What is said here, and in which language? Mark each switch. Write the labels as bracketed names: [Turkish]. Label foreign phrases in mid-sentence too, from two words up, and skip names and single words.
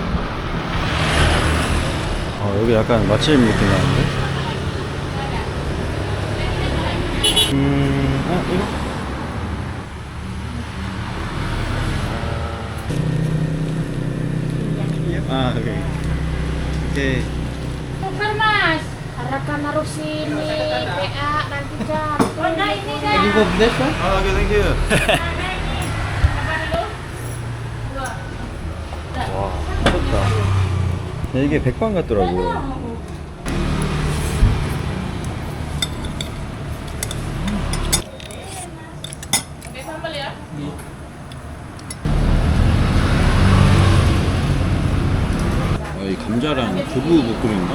[Korean] 여기 약간 맛집 느낌 나는데? 이거? 오케이. [Indonesian] Bukan mas, arahkan naruh sini, PA nanti jatuh. Oh, nah ini dah. [English] okay, thank you. [Korean] 와, 미쳤다. 이게 백반 같더라고요. 이 감자랑 두부 볶음인가?